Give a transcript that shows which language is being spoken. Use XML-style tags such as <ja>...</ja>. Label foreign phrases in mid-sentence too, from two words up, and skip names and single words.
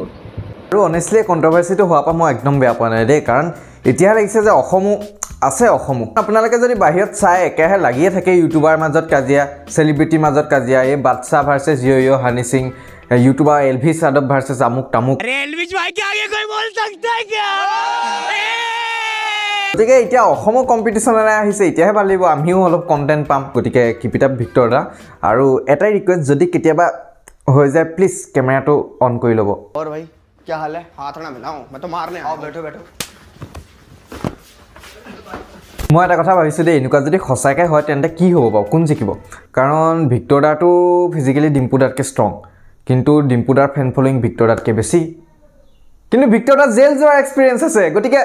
<as>আৰু অনেষ্টলি কন্ট্ৰভাৰ্সিটো হোৱাৰ পৰা মই একদম বেয়া পোৱা নাই দেই কাৰণ এতিয়া লাগিছে যে অসমো আছে অসমো আপোনালোকে যদি বাহিৰত চাই একেহে লাগিয়ে থাকে ইউটিউবাৰ মাজত কাজিয়া সেলিব্ৰিটিৰ মাজত কাজিয়া এই বাদশা ভাৰ্চেছ ইয়ো হানি সিং ইউটিউবাৰ এলভি সাদব ভাৰ্চেছ আমুক তামুক</as> <hi>रेलविज भाई के आगे कोई बोल सकता है क्या</hi> <as>গতিকে এতিয়া অসমো কম্পিটিশ্যনলৈ আহিছে এতিয়াহে ভাল লাগিব আমিও অলপ কণ্টেণ্ট পাম গতিকে</as> <en>keep it up</en> <as>ভিক্টৰ দা আৰু এটাই ৰিকুৱেষ্ট যদি কেতিয়াবা হৈ যায় প্লিজ কেমেৰাটো অন কৰি ল'ব</as> <hi>और भाई क्या हाल है हाथ ना मिलाऊं मैं तो मारने आओ बैठो बैठो</hi> <as>মই এটা কথা ভাবিছোঁ দেই এনেকুৱা যদি সঁচাকৈ হয় তেন্তে কি হ'ব বাৰু কোন জিকিব কাৰণ ভিক্টৰ দাটো ফিজিকেলি ডিম্পু দাতকৈ ষ্ট্ৰং কিন্তু ডিম্পু দাৰ</as> <en>fan following</en> <as>ভিক্টৰ দাতকৈ বেছি কিন্তু ভিক্টৰ দাৰ জেল যোৱাৰ এক্সপিৰিয়েঞ্চ আছে গতিকে</as>